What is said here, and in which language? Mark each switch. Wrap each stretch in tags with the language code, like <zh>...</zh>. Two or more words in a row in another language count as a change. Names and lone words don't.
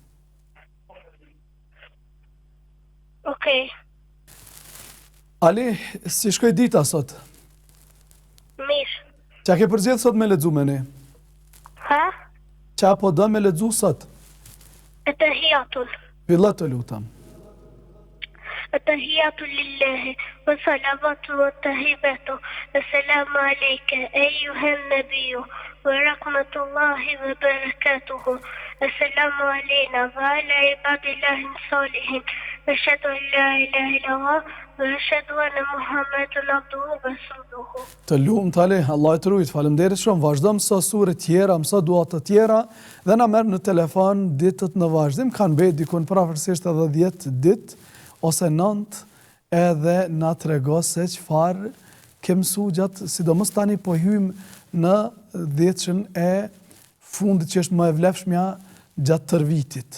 <sq>Okej. Ali, si shkoj dita sot? Mirë. Qa ke përgjedh sot me lexu me ne? Ha? Qa po do me lexu sot? Atahiyatul. Fillo të lutem.</sq> <ar>التحيات لله والصلوات والطيبات السلام عليك أيها النبي ورحمة الله وبركاته السلام علينا وعلى عباد الله الصالحين أشهد أن لا إله إلا الله وأشهد أن محمدا عبده ورسوله.</ar> <sq>Të lumt Ale, Allah të rujt, faleminderit shumë. Vazhdo mëso sure tjera, mëso dua të tjera dhe na merr në telefon ditët në vazhdim. Kanë bërë dikun prafërsisht edhe 10 ditë ose 9 edhe na trego se çfarë ke mësuar gjatë, sidomos tani po hym në 10-shën e fundit që është më e vlefshmja gjatë tërë vitit.</sq>